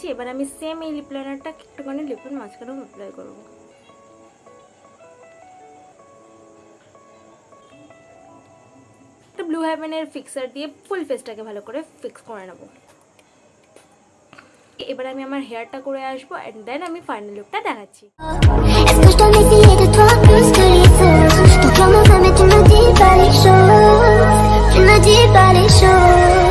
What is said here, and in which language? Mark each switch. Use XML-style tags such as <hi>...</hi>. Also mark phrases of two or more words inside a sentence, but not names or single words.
<bn>এবার আমি সেম এই</bn> <en>lip linerটা</en> <bn>একটুখানি লিপের মাঝখানেও অ্যাপ্লাই করবো। একটা ব্লু হেভেনের ফিক্সার দিয়ে</bn> <en>full faceটাকে</en> <bn>ভালো করে ফিক্স করে নেবো। এবার আমি আমার হেয়ারটা করে আসবো</bn> <en>and then</en> <bn>আমি</bn> <en>final lookটা</en> <bn>দেখাচ্ছি।</bn> <fr>Est-ce que je dois essayer de toi plus que les autres? Ton cœur me fait mais tu me dis pas les choses. Tu me dis pas les choses.</fr>